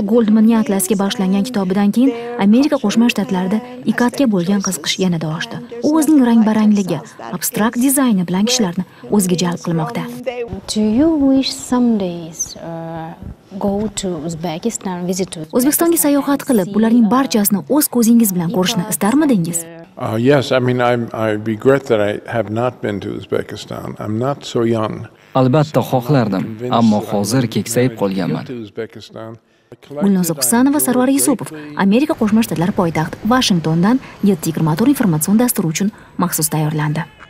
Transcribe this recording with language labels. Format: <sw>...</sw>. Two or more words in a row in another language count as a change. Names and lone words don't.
<uz>Goldmanning atlasga bag'ishlangan kitobidan keyin Amerika Qo'shma Shtatlarida ikatga bo'lgan qiziqish yanada oshdi. U o'zining rang-barangligi, abstrakt dizayni bilan kishilarni o'ziga jalb qilmoqda. O'zbekistonga sayohat qilib, ularning barchasini o'z ko'zingiz bilan ko'rishni istarmidingiz?</uz> <en>Yes, I mean, I regret that I have not been to Uzbekistan. I'm not so young.</en> <uz>Albatta xohlardim, ammo hozir keksayib qolganman. Gulnoza Husanova, Sarvar Yusupov, Amerika Qo'shma Shtatlari poytaxti Washingtondan 724 informatsion dasturi uchun maxsus tayyorlandi.</uz>